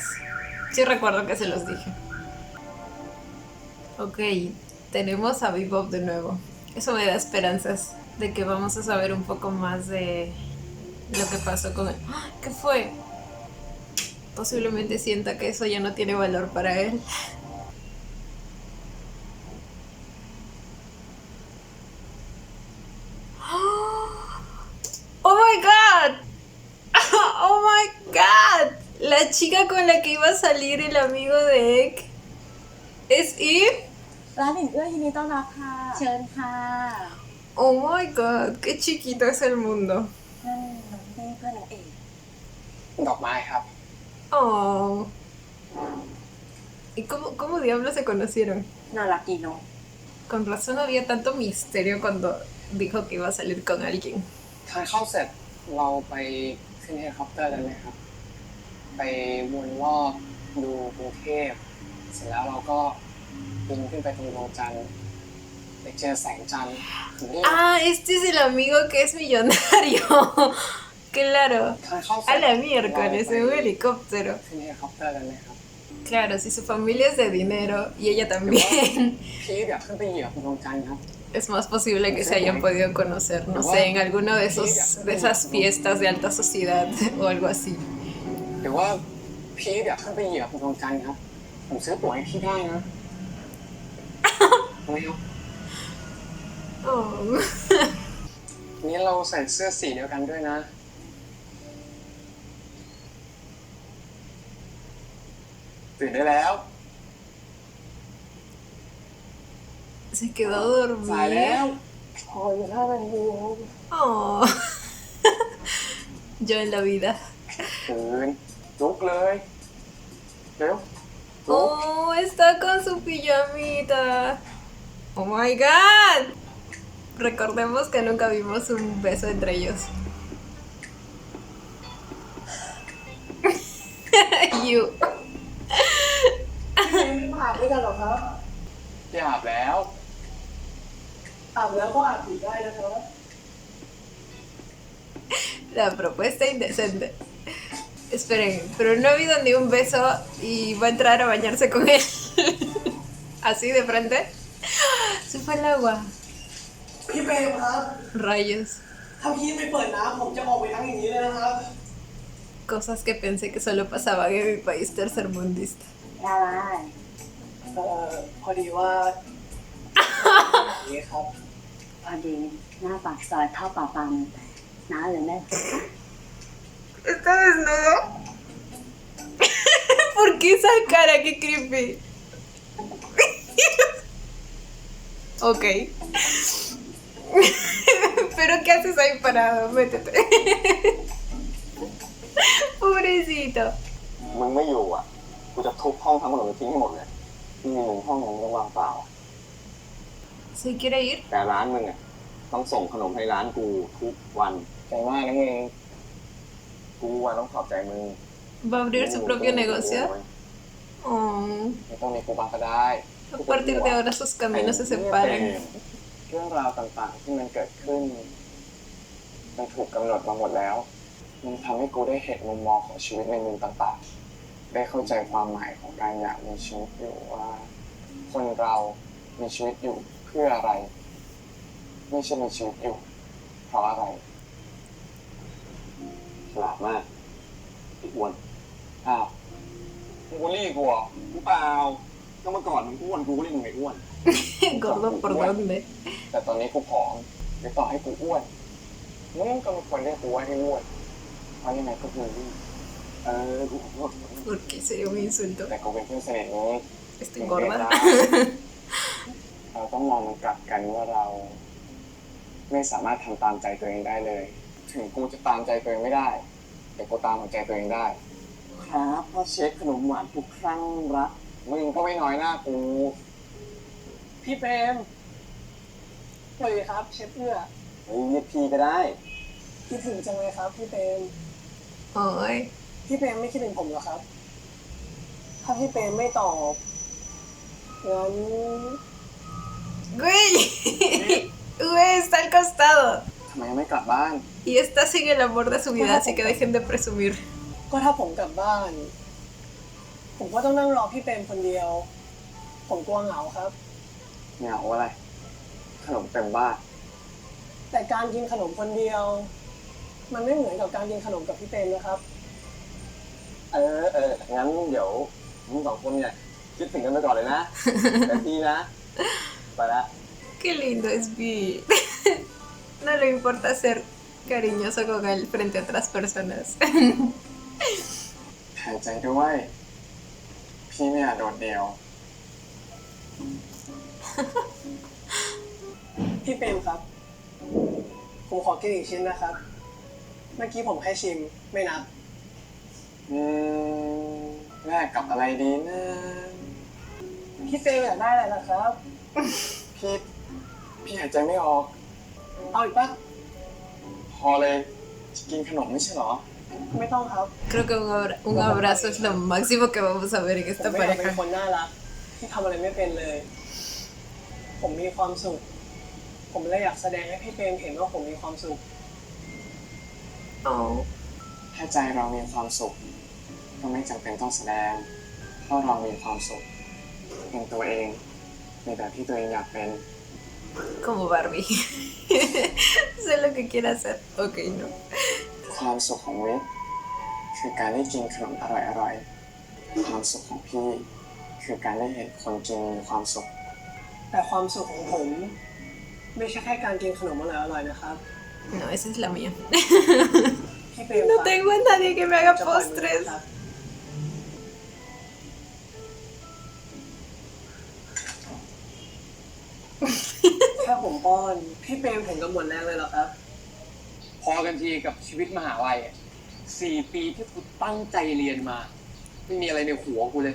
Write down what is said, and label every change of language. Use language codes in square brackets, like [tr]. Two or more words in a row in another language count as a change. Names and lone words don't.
[es] Sí recuerdo que se los dije. Ok, tenemos a Bebop de nuevo. Eso me da esperanzas de que vamos a saber un poco más de lo que pasó con él. ¿Qué fue? Posiblemente sienta que eso ya no tiene valor para él. [en] ¡Oh my god! ¡Oh my god! [es] La chica con la que iba a salir el amigo de Ek es Eve. [th] ร้านหนึ่งเอื้อยินดีต้อนรับค่ะเชิญค่ะ [en] Oh my god, [es] qué chiquito es el mundo. [th] นั่นน้องเต้เพื่อนนางเอก ดอกไม้ครับ Oh. [es] ¿Y cómo diablos se conocieron? [th] น่ารักดีเนาะ [es] Con razón había tanto misterio cuando dijo que iba a salir con alguien. [th] ทานข้าวเสร็จเราไปขึ้นเฮลิคอปเตอร์กันไหมครับ ไปวนรอบดูกรุงเทพเสร็จแล้วเราก็บินขึ้นไปตรงดวงจันทร์ไปเจอแสงจันทร์ถึงนี่ [es] Ah, este es el amigo que es millonario. Claro. [th] ทานข้าวเสร็ [es] A [th] จ [es] la miércoles, en un helicóptero. [th] ขึ้นเฮลิคอปเตอร์กันไหมครับ [es] Claro, si su familia es de dinero y ella [th] หรือว่า [es] también, [th] พี่อยากขึ้นไปเหยียบดวงจันทร์ครับ [es] es más posible que se hayan podido conocer, no sé, en alguno de esas fiestas de alta sociedad o algo así. [th] หรือว่าพี่อยากขึ้นไปเหยียบดวงจันทร์ครับผมซื้อตั๋วให้พี่ได้นะไม่ครับ Oh. นี่เราใส่เสื้อสีเดียวกันด้วยนะตื่นได้แล้ว [es] Se quedó [th] สายแล้ว [es] dormida. [th] พออยู่ท่านั้นเอง [es] Oh. Yo en la vida. [th] ตื่นลุกเลยเร็วลุก [es] Oh, está con su pijamita. [en] Oh my god. [es] Recordemos que nunca vimos un beso entre ellos. [en] You. [th] ไม่อาบด้วยกันหรอครับ อย่าอาบแล้ว อาบแล้วก็อาบอีกได้นะครับ [es] La propuesta indecente. Esperen, pero no ha habido ni un beso y va a entrar a bañarse con él. Así de frente. Se fue al agua. [th] พี่เปรมครับ [es] Rayos. [th] ถ้าพี่ไม่เปิดน้ำผมจะออกไปทั้งอย่างนี้เลยนะครับ [es] Cosas que pensé que solo pasaban en mi país tercermundista. [th] อะไรพอดีว่าอย่างนี้ครับ พอดีหน้าปากซอยเข้าป่าปังน้าหรือแม่ [es] ¿Está desnudo? ¿Por qué esa cara? ¡Qué creepy! Ok. ¿Pero qué haces ahí parado? Métete. Pobrecito. [th] มึงไม่อยู่อ่ะ กูจะทุบห้องทั้งหมดเลยทิ้งให้หมดเลยมีหนึ่งห้องยังว่างเปล่า [es] ¿Se quiere ir? [th] แต่ร้านมึงอ่ะต้องส่งขนมให้ร้านกูทุกวัน ใจมากนะมึง กูอ่ะต้องขอบใจมึง [es] ¿Va a abrir su propio negocio? Oh. [th] ไม่ต้องมีกูบางก็ได้ [es] A partir de ahora sus caminos se separan. [th] เรื่องราวต่างๆที่มันเกิดขึ้น มันถูกกำหนดมาหมดแล้ว มันทำให้กูได้เห็นมุมมองของชีวิตในมุมต่างๆ ได้เข้าใจความหมายของการอยากมีชีวิตอยู่ว่า คนเรามีชีวิตอยู่เพื่ออะไร ไม่ใช่มีชีวิตอยู่ เพราะอะไร ฉลาดมากไอ้อ้วน อ้าว มึงบูลลี่กูเหรอกูเปล่าก็เมื่อก่อนมึงอ้วนกูก็เรียกมึงไอ้อ้วน [es] ¿Gordo por dónde? [th] แต่ตอนนี้กูผอมหรือต่อให้กูอ้วนมึงก็ไม่ควรเรียกกูว่าให้อ้วนเพราะยังไงก็คือ กูขอโทษ [es] Porque sería un insulto. [th] แต่กูเป็นเพื่อนสนิทนี้ [es] Estoy gorda. [th] เราต้องมองมันกลับกันว่าเรา ไม่สามารถทำตามใจตัวเองได้เลย ถึงกูจะตามใจตัวเองไม่ได้ แต่กูตามหัวใจตัวเองได้ ครับพ่อเช็คขนมหวานทุกครั้งรัก มึงก็ไม่น้อยหน้ากู พี่เปรมสวัสดีครับเชฟเอื้อ เฮ้ยเรียกพี่ก็ได้ คิดถึงจังเลยครับพี่เปรม Ay. พี่เปรมไม่คิดถึงผมเหรอครับ ถ้าพี่เปรมไม่ตอบงั้น [es] Güey. Güey, está al costado. [th] ทำไมยังไม่กลับบ้าน [es] Y está sin el amor de su vida, así que dejen de presumir. [th] ก็ถ้าผมกลับบ้าน ผมก็ต้องนั่งรอพี่เปรมคนเดียว ผมกลัวเหงาครับ เหงาอะไร ขนมเต็มบ้าน แต่การกินขนมคนเดียว มันไม่เหมือนกับการกินขนมกับพี่เปรมนะครับ งั้นเดี๋ยวมึงสองคนเนี่ยคิดถึงกันไปก่อนเลยนะ แต่พี่นะ ไปละ [es] Qué lindo es Vi. No le importa ser cariñoso con él frente a otras personas. [th] หายใจด้วย พี่ไม่อยากโดดเดี่ยว พี่เปรมครับ ผมขอกินอีกชิ้นนะครับ เมื่อกี้ผมแค่ชิมไม่นับ แลกกับอะไรดีนะ พี่เปรมอยากได้อะไรล่ะครับ พี่หายใจไม่ออก เอาอีกปะ พอเลยจะกินขนมไม่ใช่เหรอ ไม่ต้องครับ [es] Creo que un abrazo es lo máximo que vamos a ver en [th] ผม [es] esta [th] ไม่อยากเป็น [es] pareja. [th] คนน่ารักที่ทำอะไรไม่เป็นเลย ผมมีความสุข ผมเลยอยากแสดงให้พี่เปรมเห็นว่าผมมีความสุข Oh. ถ้าใจเรามีความสุข ก็ไม่จำเป็นต้องแสดง เพราะเรามีความสุขเป็นตัวเองในแบบที่ตัวเองอยากเป็น [es] Como Barbie. Sé lo que quiere hacer. Ok, no. [th] ความสุขของวิทย์คือการได้กินขนมอร่อยๆ ความสุขของพี่ คือการได้เห็นคนกินมีความสุข แต่ความสุขของผม ไม่ใช่แค่การกินขนมอร่อยๆนะครับ [es] No, esa es la mía. [th] พี่เปรม [es] No [th] ครับ [es] tengo a nadie que me haga [th] จะปล่อยมือ [es] postres. [th] ครับแค่ผมป้อน พี่เปรมถึงกับหมดแรงเลยเหรอครับ พอกันทีกับชีวิตมหาลัยอะ4 ปีที่กูตั้งใจเรียนมา ไม่มีอะไรในหัวกูเลย